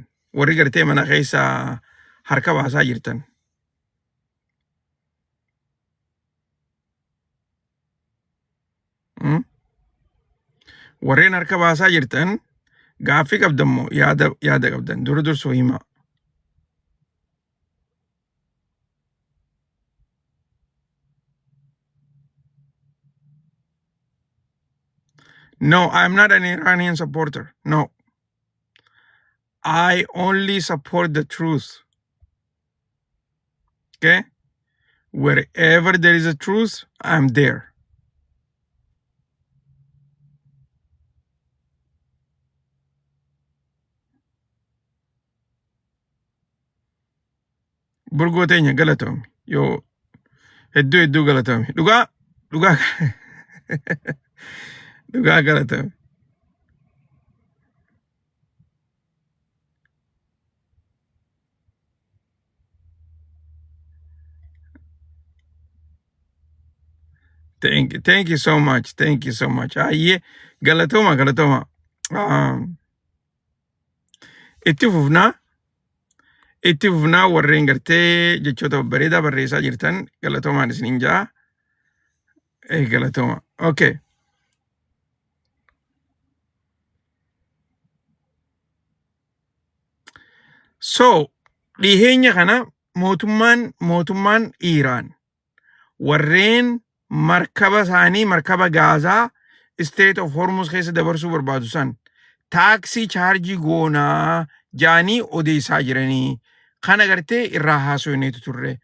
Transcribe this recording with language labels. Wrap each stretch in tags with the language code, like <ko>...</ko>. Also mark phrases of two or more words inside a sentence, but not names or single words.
<om>Warri gartee mana keessa harka baasaa jirtan. Warreen harka baasaa jirtan gaaffii qabdammoo yaada qabdan. Dursoo himaa.</om> <en>No, I'm not an Iranian supporter. No. I only support the truth. Okay? Wherever there is a truth, I'm there.</en> <om>Burgootenya galatoomi. Yoo hedduu galatoomi. Dhugaa dhugaa galatoomi.</om> <en>Thank you so much. Thank you so much. Aye,</en> <om>galatoma. Itti fufnaa warreen gartee jechoota bareedaa barreessaa jirtan galatomaan isiniin jaa. Galatoma. Okay. So, dhiheenya kana mootummaan Iiraan warreen markaba isaanii markaba Gaazaa Strait of Hormuz keessa dabarsuu barbaadu san taaksii chaarjii goonaa jaanii odeessaa jiranii kana gartee irraa haasofneetu turre.</om>